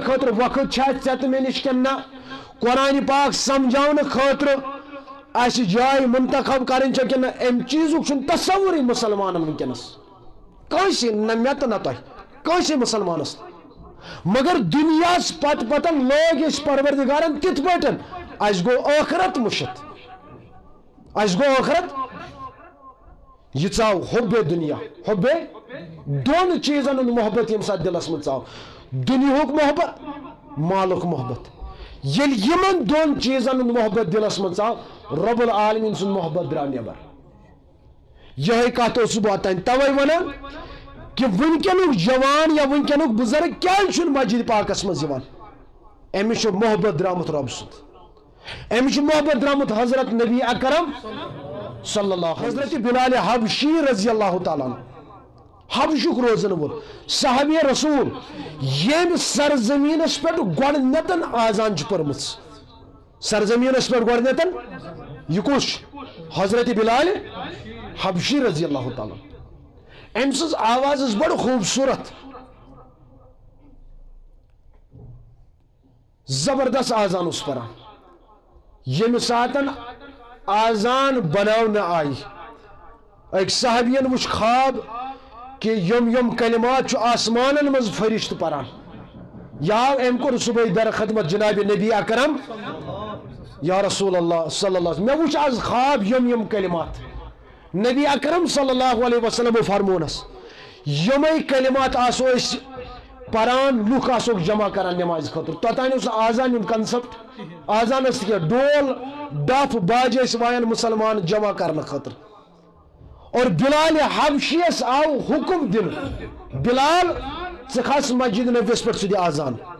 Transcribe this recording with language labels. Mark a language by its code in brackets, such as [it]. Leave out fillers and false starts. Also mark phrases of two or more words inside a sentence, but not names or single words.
[ks] خٲطرٕ وقت چھا ژےٚ تہٕ مےٚ نِش کِنہٕ نہ قرآن پاک سمجھاونہٕ خٲطرٕ اسہِ جاے منتخب کرٕنۍ چھا کِنہٕ نہ امہِ چیٖزُک چھُنہٕ تصورٕے مُسلمانن ونکیٚنس کٲنٛسہِ نہ مےٚ تہٕ نہ تۄہہِ کٲنٛسے مُسلمانس مگر دنیاہس پتن لوگ اس پروردگارن تِتھ پٲٹھۍ اسہِ گوٚو ٲخرت مُشِتھ اسہِ گوٚو ٲخرت یہ ژاو حُبے دنیا حُبے دۄن چیٖزن ہُنٛد محبت ییٚمہِ ساتہٕ دلس منٛز ژاو دُنیہُک محبت مالُک محبت ییٚلہِ یِمن دۄن چیٖزن ہُنٛد محبت دلس منٛز ژاو رب العالمین سُنٛد محبت درٛاو نٮ۪بر یہے کتھ اوسُس بہٕ اوتانۍ توے ونان کہ ونکینُک جوان یا ونکینُک بزرگ کیٛازِ چھُنہٕ مسجد پاکس منٛز یِوان أمِس چھُ محبت درٛامُت رب سُنٛد أمِس چھُ محبت درٛامُت حضرت نبی اکرم [ar] صلی اللہ [ks] حضرت بلال حبشی [ar] رضی اللہ تعالیٰ عنہ [ks] حبشُک روزن وول صحابی رسول ییٚمہِ سرزمیٖنس پٮ۪ٹھ گۄڈنٮ۪تھن آزان چھِ پٔرمٕژ سرزمیٖنس پٮ۪ٹھ گۄڈنٮ۪تھن یہِ کُس چھُ حضرت بلال حبشی [ar] رضی اللہ تعالیٰ [ks] أمۍ سٕنٛز آواز ٲس بڑٕ خوٗبصوٗرت زبردست آزان اوس پران ییٚمہِ ساتن آزان بناونہٕ آیہِ أکۍ صحابین وٕچھ خواب کہ یم کلمات چھُ آسمانن منٛز فرشتہٕ پران یا أمۍ کوٚر صبحٲے در خدمت جناب نبی اکرم [ar] یا رسول اللہ صلی اللہ علیہ وسلم [ks] مےٚ وٕچھ آز خواب یم کلمات نبی اکرم [ar] صلی اللہ علیہ وسلم [ks] فرمونس یمے کلمات آسو أسۍ پران لُکھ آسوکھ جمع کران نماز خٲطرٕ توٚتانۍ اوس آزان ہُنٛد کنسپٹ آزان ٲس کینٛہہ ڈول ڈف باجہِ ٲسۍ وایان مُسلمان جمع کرنہٕ خٲطرٕ اور بلال حبشیس آو حکم دِنہٕ بلال ژٕ کھس مسجد نبیس پٮ۪ٹھ ژٕ دِ آزان